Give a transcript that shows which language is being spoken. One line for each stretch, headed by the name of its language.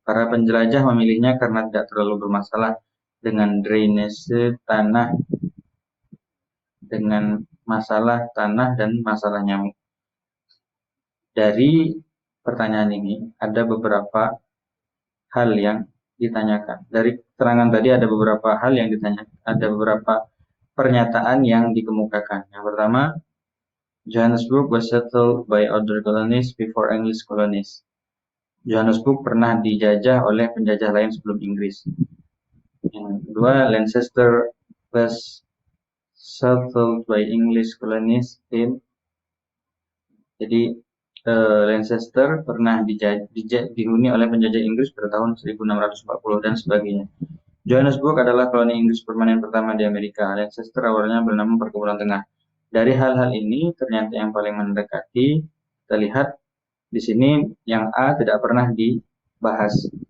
Indonesian: Para penjelajah memilihnya karena tidak terlalu bermasalah dengan drainase tanah, dengan masalah tanah dan masalah nyamuk. Dari pertanyaan ini ada beberapa hal yang ditanyakan. Dari keterangan tadi ada beberapa hal yang ditanyakan, ada beberapa pernyataan yang dikemukakan. Yang pertama,
English: Johannesburg was settled by other colonies before English colonies.
Indonesian: Johannesburg pernah dijajah oleh penjajah lain sebelum Inggris. Yang kedua,
English: Lancaster was settled by English colonies in.
Indonesian: Jadi Lancaster pernah dihuni oleh penjajah Inggris pada tahun 1640 dan sebagainya. Johannesburg adalah koloni Inggris permanen pertama di Amerika. Lancaster awalnya bernama Perkebunan Tengah. Dari hal-hal ini, ternyata yang paling mendekati, kita lihat di sini yang A tidak pernah dibahas.